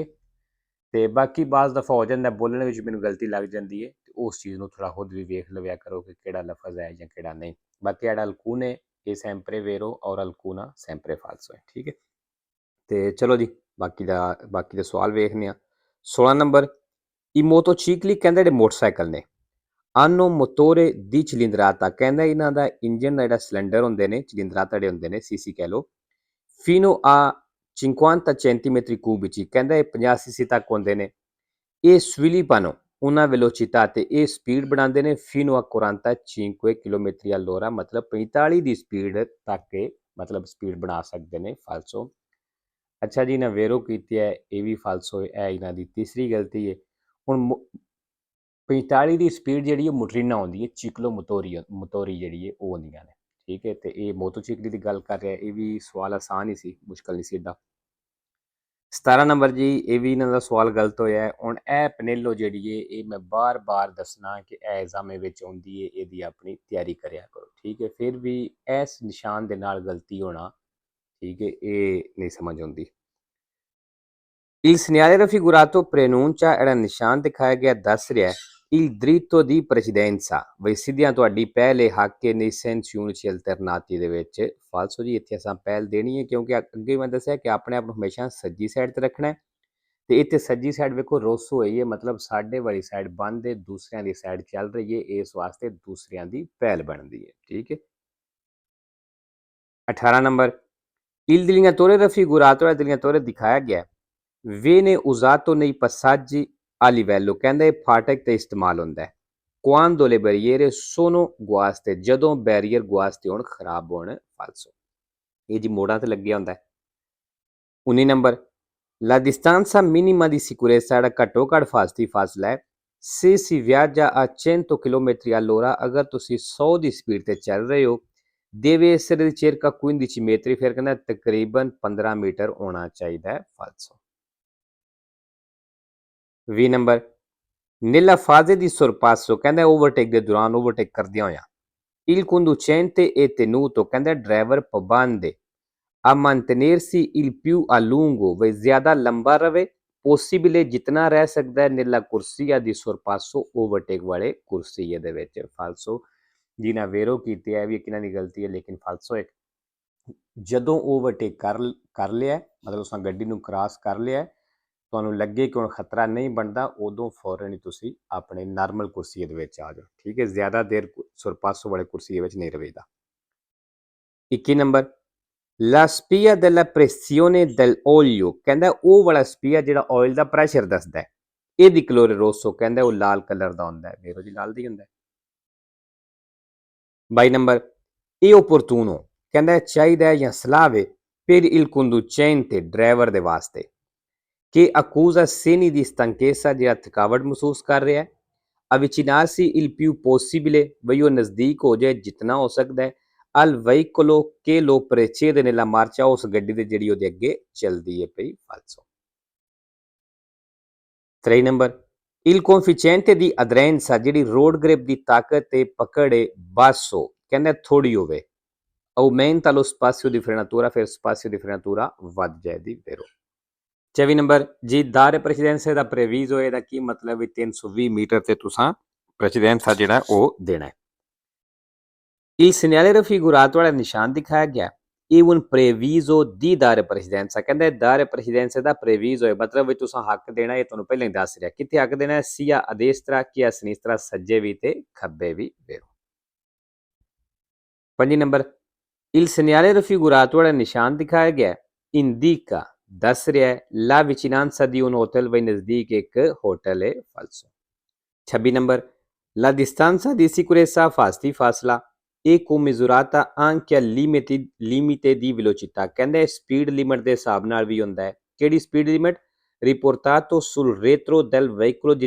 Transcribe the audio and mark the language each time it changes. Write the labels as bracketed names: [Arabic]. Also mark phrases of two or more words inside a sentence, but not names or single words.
[Punjabi] ਤੇ ਬਾਕੀ ਬਾਜ਼ ਦਫਾ ਹੋ ਜਾਂਦਾ ਬੋਲਣ ਵਿੱਚ ਮੈਨੂੰ ਗਲਤੀ ਲੱਗ ਜਾਂਦੀ ਹੈ, ਤੇ ਉਸ ਚੀਜ਼ ਨੂੰ ਥੋੜਾ ਖੁਦ ਵੀ ਵੇਖ ਲਵਿਆ ਕਰੋ ਕਿ ਕਿਹੜਾ ਲਫ਼ਜ਼ ਹੈ ਜਾਂ ਕਿਹੜਾ ਨਹੀਂ। ਬਾਕੀ ਜਿਹੜਾ [Italian] alcune è sempre vero [Punjabi] ਔਰ [Italian] alcuna sempre falso [Punjabi] ਹੈ, ਠੀਕ ਹੈ। ਤੇ ਚਲੋ ਜੀ, ਬਾਕੀ ਦੇ ਸਵਾਲ ਵੇਖਦੇ ਹਾਂ। 16 ਨੰਬਰ, [Italian] i motocicli [Punjabi] ਕਹਿੰਦਾ ਜਿਹੜੇ ਮੋਟਰਸਾਈਕਲ ਨੇ, [Italian] hanno motore di cilindrata [Punjabi] ਕਹਿੰਦਾ ਇਹਨਾਂ ਦਾ ਇੰਜਨ ਦਾ ਜਿਹੜਾ ਸਿਲੰਡਰ ਹੁੰਦੇ ਨੇ, cilindrata ਜਿਹੜੇ ਹੁੰਦੇ ਨੇ, ਸੀਸੀ ਕਹਿ ਲਓ, [Italian] fino a 50 centimetri cubici [Punjabi] ਕਹਿੰਦਾ ਇਹ 50 ਸੀਸੀ ਤੱਕ ਹੁੰਦੇ ਨੇ। [Italian] ਇਹ sviluppano una velocità [Punjabi] ਤੇ ਇਹ ਸਪੀਡ ਬਣਾਉਂਦੇ ਨੇ [Italian] fino a 45 chilometri all'ora, [Punjabi] ਮਤਲਬ 45 ਦੀ ਸਪੀਡ ਤੱਕ ਇਹ ਮਤਲਬ ਸਪੀਡ ਬਣਾ ਸਕਦੇ ਨੇ, ਫਾਲਸੋ। ਅੱਛਾ ਜੀ, ਇਹਨਾਂ ਵੇਰੋ ਕੀਤੀ ਹੈ, ਇਹ ਵੀ ਫਾਲਸੋ ਹੈ, ਇਹ ਇਹਨਾਂ ਦੀ ਤੀਸਰੀ ਗਲਤੀ ਹੈ। ਹੁਣ 45 ਦੀ ਸਪੀਡ ਜਿਹੜੀ ਹੈ ਮੋਟਰੀਨਾ ਆਉਂਦੀ ਹੈ, ਚਿਕਲੋ ਮੋਟੋਰੀ ਜਿਹੜੀ ਹੈ ਉਹ ਹੁੰਦੀਆਂ ਨੇ, ਠੀਕ ਹੈ। ਤੇ ਇਹ ਮੋਟੋਚਿਕਲੀ ਦੀ ਗੱਲ ਕਰ ਰਿਹਾ, ਇਹ ਵੀ ਸਵਾਲ ਆਸਾਨ ਹੀ ਸੀ, ਮੁਸ਼ਕਲ ਨਹੀਂ ਸੀ ਏਡਾ। 17 ਨੰਬਰ ਜੀ, ਇਹ ਵੀ ਇਹਨਾਂ ਦਾ ਸਵਾਲ ਗਲਤ ਹੋਇਆ ਹੈ। ਹੁਣ ਇਹ ਪਨੇਲੋ ਜਿਹੜੀ ਹੈ, ਇਹ ਮੈਂ ਬਾਰ-ਬਾਰ ਦੱਸਣਾ ਕਿ ਇਹ ਐਗਜ਼ਾਮੇ ਵਿੱਚ ਆਉਂਦੀ ਹੈ, ਇਹਦੀ ਆਪਣੀ ਤਿਆਰੀ ਕਰਿਆ ਕਰੋ, ਠੀਕ ਹੈ। ਫਿਰ ਵੀ ਇਸ ਨਿਸ਼ਾਨ ਦੇ ਨਾਲ ਗਲਤੀ ਹੋਣਾ, ਠੀਕ ਹੈ, ਇਹ ਨਹੀਂ ਸਮਝ ਆਉਂਦੀ। [Italian] Il segnale raffigurato preannuncia [Punjabi] ਜਿਹੜਾ ਨਿਸ਼ਾਨ ਦਿਖਾਇਆ ਗਿਆ ਦੱਸ ਰਿਹਾ [Italian] il dritto di precedenza, [Punjabi] ਬਈ ਸਿੱਧਿਆਂ ਤੁਹਾਡੀ ਪਹਿਲ ਹੈ, ਹੱਕ ਹੈ [Italian] nei sensi unici alternati [Punjabi] ਦੇ ਵਿੱਚ। ਫਾਲਸੋ ਜੀ, ਇੱਥੇ ਅਸਾਂ ਪਹਿਲ ਦੇਣੀ ਹੈ, ਕਿਉਂਕਿ ਅੱਗੇ ਮੈਂ ਦੱਸਿਆ ਕਿ ਆਪਣੇ ਆਪ ਨੂੰ ਹਮੇਸ਼ਾ ਸੱਜੀ ਸਾਈਡ ਤੇ ਰੱਖਣਾ ਹੈ। ਤੇ ਇੱਥੇ ਸੱਜੀ ਸਾਈਡ ਵੇਖੋ ਰੋਸੋ ਹੋਈ ਹੈ, ਮਤਲਬ ਸਾਡੇ ਵਾਲੀ ਸਾਈਡ ਬੰਦ ਹੈ, ਦੂਸਰਿਆਂ ਦੀ ਸਾਈਡ ਚੱਲ ਰਹੀ ਹੈ, ਇਸ ਵਾਸਤੇ ਦੂਸਰਿਆਂ ਦੀ ਪਹਿਲ ਬਣਦੀ ਹੈ, ਠੀਕ ਹੈ। 18 ਨੰਬਰ, [Italian] il delineatore raffigurato, il delineatore [Punjabi] ਦਿਖਾਇਆ ਗਿਆ [Italian] viene usato nei passaggi a livello, [Punjabi] ਕਹਿੰਦਾ ਇਹ ਫਾਟਕ ਤੇ ਇਸਤੇਮਾਲ ਹੁੰਦਾ ਹੈ [Italian] quando le barriere sono guaste, [Punjabi] ਜਦੋਂ ਬੈਰੀਅਰ ਗੁਆਸਤੇ ਹੋਣ, ਖਰਾਬ ਹੋਣ, ਫਾਲਸੋ। ਇਹ ਜੀ ਮੋੜਾਂ ਤੇ ਲੱਗਿਆ ਹੁੰਦਾ ਹੈ। 19 ਨੰਬਰ, [Italian] la distanza minima di sicurezza, [Punjabi] ਜਿਹੜਾ ਘੱਟੋ ਘੱਟ ਫਾਸਤੀ ਫਾਸਲਾ ਹੈ, [Italian] se si viaggia a 100 km all'ora, [Punjabi] ਅਗਰ ਤੁਸੀਂ 100 ਦੀ ਸਪੀਡ ਤੇ ਚੱਲ ਰਹੇ ਹੋ, [Italian] deve essere circa 15 metri, [Punjabi] ਫਿਰ ਕਹਿੰਦਾ ਤਕਰੀਬਨ 15 ਮੀਟਰ ਹੋਣਾ ਚਾਹੀਦਾ ਹੈ, ਫਾਲਸੋ। 20 ਨੰਬਰ, [Italian] nella fase di sorpasso, [Punjabi] ਕਹਿੰਦਾ ਓਵਰਟੇਕ ਦੇ ਦੌਰਾਨ, ਓਵਰਟੇਕ ਕਰਦਿਆਂ ਹੋਇਆ, [Italian] il conducente è tenuto, [Punjabi] ਕਹਿੰਦਾ ਡਰਾਈਵਰ ਪਾਬੰਦ ਹੈ [Italian] a mantenersi il più a lungo, [Punjabi] ਵਈ ਜ਼ਿਆਦਾ ਲੰਬਾ ਰਵੇ, possibile ਜਿਤਨਾ ਰਹਿ ਸਕਦਾ ਹੈ, [Italian] nella corsia di sorpasso, [Punjabi] ਓਵਰਟੇਕ ਵਾਲੇ ਕੁਰਸੀਏ ਦੇ ਵਿੱਚ, ਫਾਲਸੋ। ਜਿਨ੍ਹਾਂ ਵੇਰੋ ਕੀਤੀ ਹੈ ਵੀ ਕਿਹਨਾਂ ਦੀ ਗਲਤੀ ਹੈ, ਲੇਕਿਨ ਫਾਲਸੋ ਹੈ। ਜਦੋਂ ਓਵਰਟੇਕ ਕਰ ਲਿਆ, ਮਤਲਬ ਉਸ ਗੱਡੀ ਨੂੰ ਕ੍ਰਾਸ ਕਰ ਲਿਆ, ਤੁਹਾਨੂੰ ਲੱਗੇ ਕਿ ਹੁਣ ਖਤਰਾ ਨਹੀਂ ਬਣਦਾ, ਉਦੋਂ ਫੌਰਨ ਹੀ ਤੁਸੀਂ ਆਪਣੇ ਨਾਰਮਲ ਕੁਰਸੀਏ ਦੇ ਵਿੱਚ ਆ ਜਾਓ, ਠੀਕ ਹੈ। ਜ਼ਿਆਦਾ ਦੇਰ ਸੁਰਪਾਸੋ ਵਾਲੇ ਕੁਰਸੀਏ ਵਿੱਚ ਨਹੀਂ ਰਵੇਦਾ। 21 ਨੰਬਰ, [Italian] la spia della pressione dell'olio, [Punjabi] ਕਹਿੰਦਾ ਉਹ ਵਾਲਾ ਸਪੀਆ ਜਿਹੜਾ ਆਇਲ ਦਾ ਪ੍ਰੈਸ਼ਰ ਦੱਸਦਾ ਹੈ, ਇਹ ਦੀ [Italian] colore rosso, [Punjabi] ਕਹਿੰਦਾ ਉਹ ਲਾਲ ਕਲਰ ਦਾ ਹੁੰਦਾ ਹੈ, ਵੇਰੋ ਜੀ ਲਾਲ ਦਾ ਹੀ ਹੁੰਦਾ ਹੈ। 22 ਨੰਬਰ, ਇਹ opportuno, ਕਹਿੰਦਾ ਚਾਹੀਦਾ ਜਾਂ ਸਲਾਹ ਵੇ [Italian] per il conducente, [Punjabi] ਡਰਾਈਵਰ ਦੇ ਵਾਸਤੇ, [Italian] che accusa segni di stanchezza [Punjabi] ਜਿਹੜਾ ਥਕਾਵਟ ਮਹਿਸੂਸ ਕਰ ਰਿਹਾ ਹੈ [Italian] avvicinarsi il più possibile [Punjabi] ਵਈ ਉਹ ਨਜ਼ਦੀਕ ਹੋ ਜਾਏ ਜਿਤਨਾ ਹੋ ਸਕਦਾ ਹੈ [Italian] al veicolo che lo precede nella marcia [Punjabi] ਉਸ ਗੱਡੀ ਦੇ ਜਿਹੜੀ ਉਹਦੇ ਅੱਗੇ ਚੱਲਦੀ ਹੈ ਪਈ falso 3 ਨੰਬਰ [Italian] il coefficiente di aderenza [Punjabi] ਜਿਹੜੀ [English] road grip [Punjabi] ਦੀ ਤਾਕਤ ਤੇ ਪਕੜ ਹੈ basso ਕਹਿੰਦਾ ਥੋੜੀ ਹੋਵੇ [Italian] aumenta lo spazio di frenatura [Punjabi] ਫਿਰ [Italian] spazio di frenatura [Punjabi] ਵੱਧ ਜਾਏਦੀ vero 24 ਨੰਬਰ ਜੀ [Italian] dare precedenza [Punjabi] ਦਾ ਪ੍ਰੇਵੀਜ਼ੋ ਇਹਦਾ ਕੀ ਮਤਲਬ ਹੈ 320 ਮੀਟਰ ਤੇ ਤੁਸੀਂ ਪ੍ਰੈਸੀਡੈਂਸ ਜਿਹੜਾ ਉਹ ਦੇਣਾ ਹੈ [Italian] il segnale raffigurato [Punjabi] ਵਾਲਾ ਨਿਸ਼ਾਨ ਦਿਖਾਇਆ ਗਿਆ ਇਹ [Italian] un previso di dare precedenza [Punjabi] ਕਹਿੰਦਾ [Italian] dare precedenza [Punjabi] ਦਾ ਪ੍ਰੇਵੀਜ਼ੋ ਹੈ ਮਤਲਬ ਵੀ ਤੁਸੀਂ ਹੱਕ ਦੇਣਾ ਇਹ ਤੁਹਾਨੂੰ ਪਹਿਲਾਂ ਹੀ ਦੱਸ ਰਿਹਾ ਕਿੱਥੇ ਹੱਕ ਦੇਣਾ ਹੈ [Italian] sia a destra che sinistra [Punjabi] ਸੱਜੇ ਵੀ ਤੇ ਖੱਬੇ ਵੀ ਵੇਰੋ 5 ਨੰਬਰ [Italian] il segnale raffigurato [Punjabi] ਵਾਲਾ ਨਿਸ਼ਾਨ ਦਿਖਾਇਆ ਗਿਆ indica ਦੱਸ ਰਿਹਾ ਹੈ [Italian] la vicinanza di un hotel [Punjabi] ਵਈ ਨਜ਼ਦੀਕ ਇੱਕ ਹੋਟਲ ਹੈ falso 26 ਨੰਬਰ [Italian] la distanza di sicurezza fasti [Punjabi] ਫਾਸਲਾ ਇਹ [Italian] commisurata anche al limite di velocità [Punjabi] ਕਹਿੰਦੇ ਸਪੀਡ ਲਿਮਟ ਦੇ ਹਿਸਾਬ ਨਾਲ ਵੀ ਹੁੰਦਾ ਹੈ ਕਿਹੜੀ ਸਪੀਡ ਲਿਮਟ [Italian] riportato sul retro del veicolo [Punjabi] ਜਿਹੜੀ